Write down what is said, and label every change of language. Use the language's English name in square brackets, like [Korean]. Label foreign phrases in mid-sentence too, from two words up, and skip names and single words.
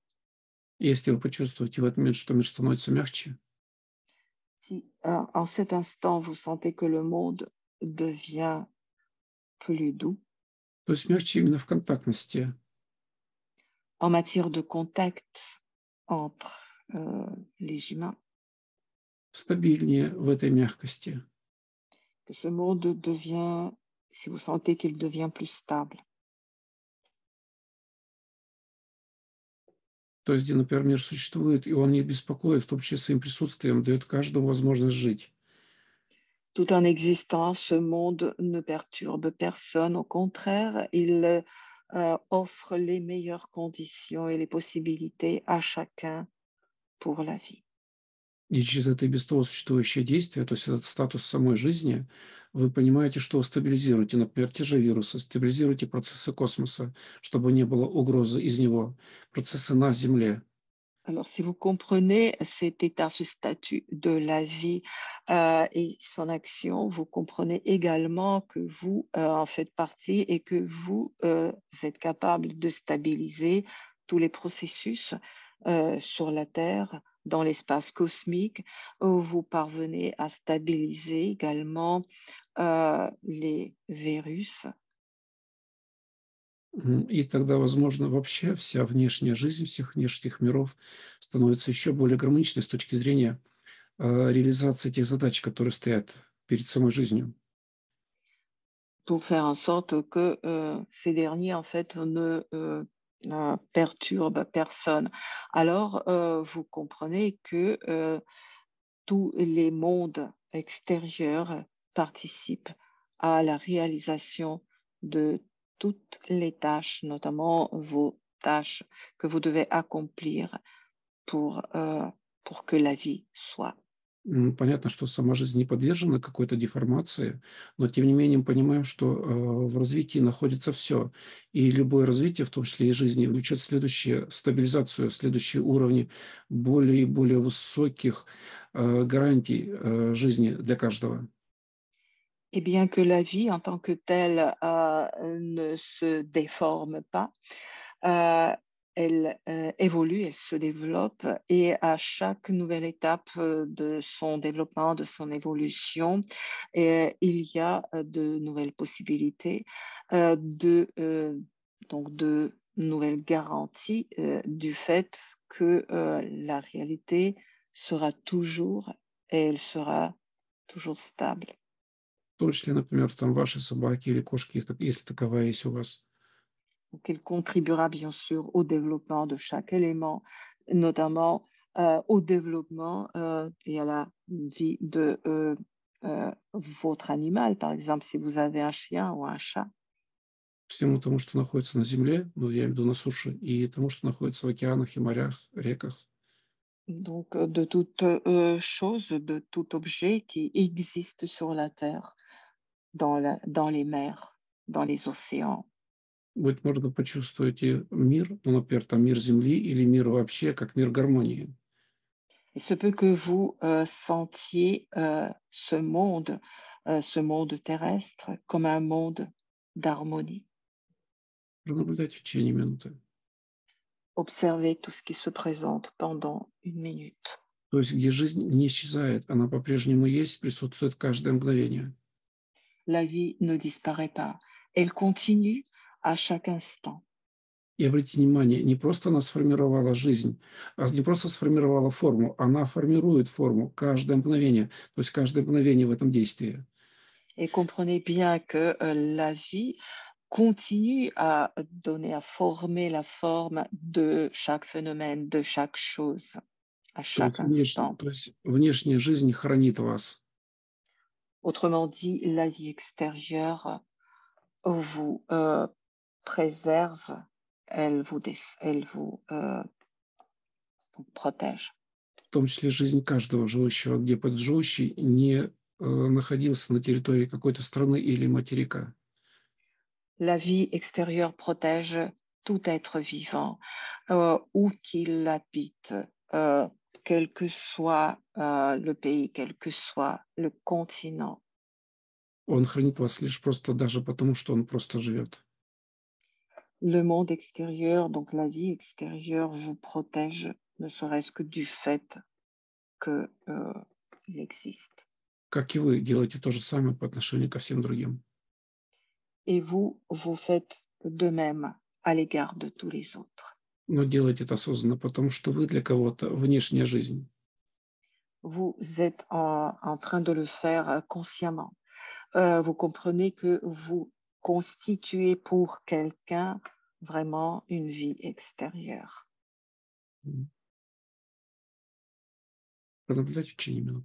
[Russian] Если вы почувствуете в этот момент, что мир становится мягче, [French] Si en cet instant vous sentez que le monde devient plus doux [Russian] то есть мягче именно в контактности, [French] en matière de contact entre les humains, [Russian] стабильнее в этой мягкости, [French] que ce monde devient, si vous sentez qu'il devient plus stable, [Russian] то есть где, например, мир существует, и он не беспокоит, в том числе своим присутствием, дает каждому возможность жить. [French] tout en existant, ce monde ne perturbe personne. Au contraire, il offre les meilleures conditions et les possibilités à chacun pour la vie. [Russian] И через это и без того существующее действие, то есть этот статус самой жизни, вы понимаете, что вы стабилизируете, например, те же вирусы, стабилизируете процессы космоса, чтобы не было угрозы из него, процессы на Земле. [French] Alors, si vous comprenez cet état, ce statut de la vie et son action, vous comprenez également que vous en faites partie et que vous êtes capable de stabiliser tous les processus sur la Terre, dans l'espace cosmique, où vous parvenez à stabiliser également les virus. [Russian] И тогда, возможно, вообще вся внешняя жизнь всех внешних миров становится еще более гармоничной с точки зрения реализации тех задач, которые стоят перед самой жизнью. [French] Pour faire en sorte que ces derniers, en fait, ne perturbent personne. Alors, vous comprenez que tous les mondes extérieurs participent à la réalisation de toutes les tâches, notamment vos tâches que vous devez accomplir pour que la vie soit. [Russian] Понятно, что сама жизнь не подвержена какой-то деформации, но тем не менее мы понимаем, что в развитии находится все. И любое развитие, в том числе и жизни, влечет следующую стабилизацию, следующие уровни более и более высоких гарантий жизни для каждого. [French] Et bien que la vie en tant que telle ne se déforme pas, euh, elle évolue, elle se développe et à chaque nouvelle étape de son développement, de son évolution, il y a de nouvelles possibilités, donc de nouvelles garanties du fait que la réalité sera toujours et elle sera toujours stable. [Russian] В том числе, например, там ваши собаки или кошки, если таковая есть у вас. [French] Donc, elle contribuera bien sûr au développement de chaque élément, notamment au développement et à la vie de votre animal. Par exemple, si vous avez un chien ou un chat. [Russian] Всему тому, что находится на земле, ну, я имею в виду на суше, и тому, что находится в океанах и морях, реках. [French] Donc, de toute chose, de tout objet qui existe sur la Terre, dans les mers, dans les océans. [Russian] Быть может, вы почувствуете мир, ну, например, там мир Земли или мир вообще, как мир гармонии. [French] Il se peut que vous sentiez ce monde terrestre, comme un monde d'harmonie. [Russian] Пронаблюдайте в течение минуты. [French] Observez tout ce qui se présente pendant une minute. [Russian] То есть, где жизнь не исчезает, она по-прежнему есть, присутствует каждое мгновение. [French] La vie ne disparaît pas, elle continue à chaque instant. [Russian] И обратите внимание, не просто она сформировала жизнь, не просто сформировала форму, она формирует форму каждое мгновение, то есть каждое мгновение в этом действии. [French] Et comprenez bien que la vie continue à donner, à former la forme de chaque phénomène, de chaque chose, à chaque instant. [Russian] То есть внешняя жизнь хранит вас. [French] Autrement dit, la vie extérieure vous préserve, elle vous protège. [Russian] В том числе жизнь каждого живущего, где под живущий не находился на территории какой-то страны или материка. [French] La vie extérieure protège tout être vivant, où qu'il habite, quel que soit le pays, quel que soit le continent. [Russian] Он хранит вас лишь просто даже потому, что он просто живет. [French] Le monde extérieur, donc la vie extérieure, vous protège, ne serait-ce que du fait qu'il existe. [Russian] Как и вы делаете то же самое по отношению ко всем другим. [French] Et vous, vous faites de même à l'égard de tous les autres. [Russian] Но делайте это осознанно, потому что вы для кого-то внешняя жизнь. [French] Vous êtes en train de le faire consciemment. Vous comprenez que vous constituez pour quelqu'un vraiment une vie extérieure. [Russian] Пронаблюдайте в течение минуты.